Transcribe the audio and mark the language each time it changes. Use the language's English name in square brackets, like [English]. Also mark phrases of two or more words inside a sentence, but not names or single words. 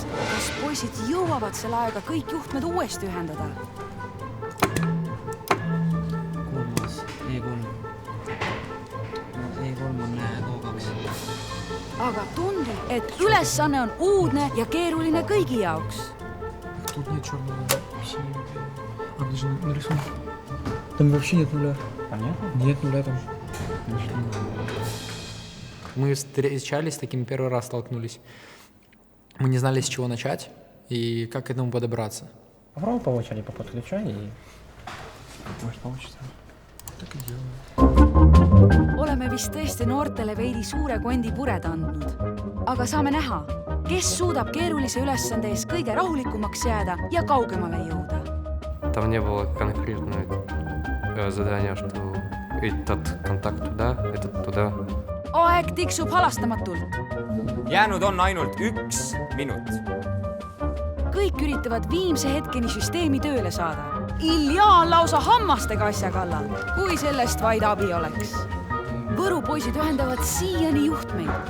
[Estonian] Kas poisid jõuavad selle aega kõik juhtmed uuesti ühendada? Kolmas, E3. E3 on O2. Aga tundub, et ülesanne on uudne ja keeruline kõigi jaoks. [Russian] Тут нет черного, синего. А где же нарисован? Там вообще нет нуля. Понятно? Нет нуля там. Мы встречались, с таким первый раз столкнулись. Мы не знали, с чего начать и как к этому подобраться. Попробуй по очереди поподключай и может получится. Так и делаем. [Estonian] Oleme vist tõesti noortele veidi suure kondi pureda andnud. Aga saame näha, kes suudab keerulise ülesande ees kõige rahulikumaks jääda ja kaugemale jõuda. [Russian] Там не было конкретного задания, что этот контакт туда, этот туда. [Estonian] Aeg tiksub halastamatult. Jäänud on ainult 1 minut. Kõik üritavad viimse hetkeni süsteemi tööle saada. Ilja on lausa hammastega asja kallal, kui sellest vaid abi oleks. Võrupoisid ühendavad siiani juhtmeid.